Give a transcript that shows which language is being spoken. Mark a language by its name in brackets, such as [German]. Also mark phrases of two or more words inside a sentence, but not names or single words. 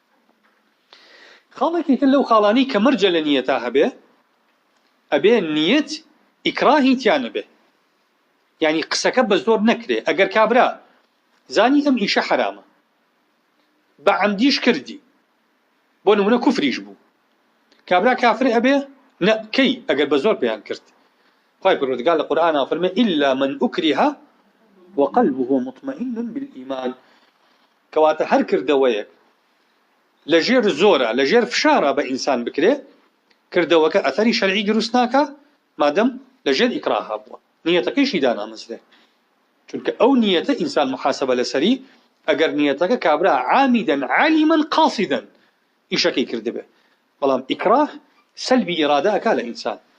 [Central Kurdish] خاڵێکی تر لەو خاڵانەی کە مەرجە لە نیەتا هەبێ ئەبێ نیەت ئیکراهی تیانە بێ یعنی قسەکە بە زۆر نەکرێ ئەگەر کابرا زانی ئەم ئیشە حرامە بە عەمدیش کردی بۆ نمونە کوفریش بوو کابرا کافر ئەبێ نەکەی ئەگەر بە زۆر پێیان کرد خوای پەروەردگار لە قورئانە فەرمێ [Arabic] إلا من أكره وقلبه مطمئن بالإيمان [Central Kurdish] کەواتە هەر کردەوەیەک لەژێر زۆرە لەژێر فشارە بە ئینسان بکرێ کردەوەکە ئەثەری شەرعی دروست ناکە مادەم لەژێر ئیکراها بووە نیەتەکەیشی دانامەزرێ چونکە ئەو نیەتە ئینسان محاسبە لەسەری ئەگەر نیەتەکە کابرا [Arabic] عامیدەن عالیمەن قاسیدەن [Central Kurdish] ئیشەکەی کردبێ بەڵام ئیکراه سەلبی ئیرادە ئەکا لە ئینسان